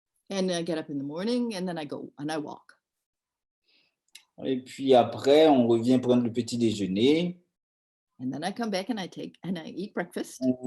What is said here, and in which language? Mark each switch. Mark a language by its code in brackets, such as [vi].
[en] And I get up in the morning and then I go and I walk. [fr] Et puis après, on revient prendre le petit déjeuner. [en] And then I come back and I eat breakfast.